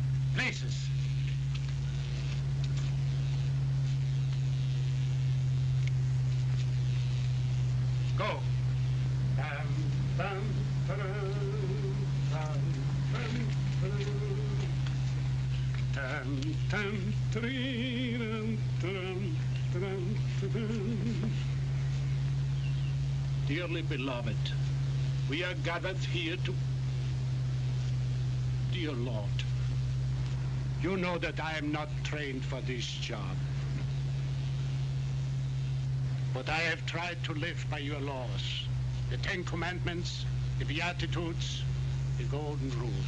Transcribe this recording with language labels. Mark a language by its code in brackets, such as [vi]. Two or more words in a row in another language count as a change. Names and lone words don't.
[en] Places. Go. Tam, tam, ta-dam, tam, tam, ta-dam. Tam, tam, ta-dee-dum, ta-dum, ta-dum, ta-dum. Dearly beloved, we are gathered here to... Dear Lord, you know that I am not trained for this job. But I have tried to live by your laws, the Ten Commandments, the Beatitudes, the Golden Rule.